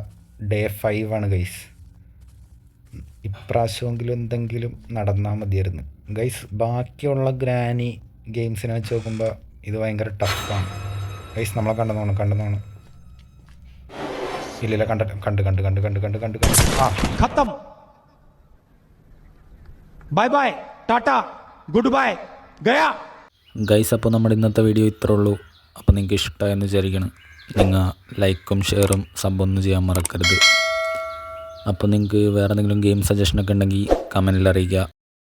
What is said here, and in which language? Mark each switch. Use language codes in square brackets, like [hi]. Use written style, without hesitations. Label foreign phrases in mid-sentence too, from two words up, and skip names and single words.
[ml] ഡേ 5 ആണ് ഗൈസ്. ഇപ്രാവശ്യമെങ്കിലും എന്തെങ്കിലും നടന്നാൽ മതിയായിരുന്നു ഗൈസ്. ബാക്കിയുള്ള ഗ്രാനി ഗെയിംസിനെ വെച്ച് നോക്കുമ്പോൾ ഇത് ഭയങ്കര ടഫാണ് ഗൈസ്. നമ്മളെ കണ്ടെന്നോണം. ഇല്ല കണ്ട് [en] खत्म bye bye tata good bye गया [ml] ഗൈസ്. അപ്പോൾ നമ്മുടെ ഇന്നത്തെ വീഡിയോ ഇത്രേ ഉള്ളൂ. അപ്പോൾ നിങ്ങൾക്ക് ഇഷ്ടമായെന്ന് വിചാരിക്കണം. നിങ്ങൾ ലൈക്കും ഷെയറും സബ്ബൊന്നും ചെയ്യാൻ മറക്കരുത്. അപ്പോൾ നിങ്ങൾക്ക് വേറെ എന്തെങ്കിലും ഗെയിം സജഷനൊക്കെ ഉണ്ടെങ്കിൽ കമൻറ്റിൽ അറിയിക്കുക.